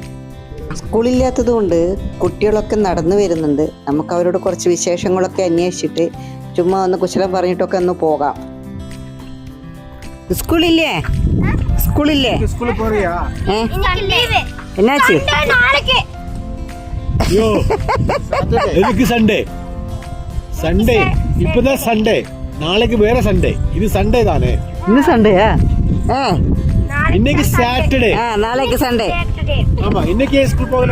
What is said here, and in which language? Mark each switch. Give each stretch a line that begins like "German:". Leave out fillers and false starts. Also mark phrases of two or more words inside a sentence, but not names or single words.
Malayalam: സ്കൂളില്ലാത്തത് കൊണ്ട് കുട്ടികളൊക്കെ നടന്നു വരുന്നുണ്ട്. നമുക്ക് അവരോട് കുറച്ച് വിശേഷങ്ങളൊക്കെ അന്വേഷിച്ചിട്ട് ചുമ്മാ ഒന്ന് കുശലം പറഞ്ഞിട്ടൊക്കെ ഒന്ന് പോകാം. സ്കൂളില്ലേ? എന്നാச்சு?
Tamil: எதுக்கு சண்டே? இப்பதான் சண்டே, நாளைக்கு வேற சண்டே. இது சண்டே தானே? இன்னும் சண்டேயா? இன்னைக்கு சாட்டர்டே. நாளைக்கு சண்டே. ஆமா, இன்னைக்கு ஸ்கூல் போகல.